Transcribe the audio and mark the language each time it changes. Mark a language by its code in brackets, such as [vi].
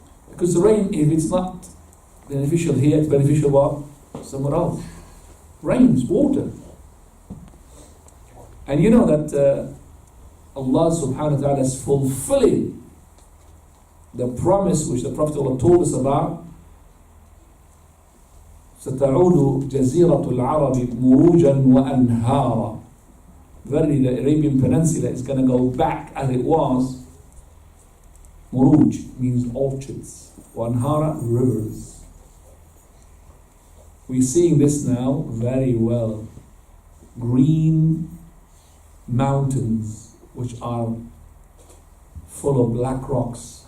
[en] Because the rain, if it's not beneficial here, it's beneficial what? Somewhere else. Rains, water. And you know that Allah subhanahu wa ta'ala is fulfilling the promise which the Prophet Allah told us about. [ar] ستعود جزيرة العرب مروجا وأنهارا. [en] Verily the Arabian Peninsula is going to go back as it was. Muruj means orchards. وأنهارا, rivers. We're seeing this now very well. Green mountains which are full of black rocks.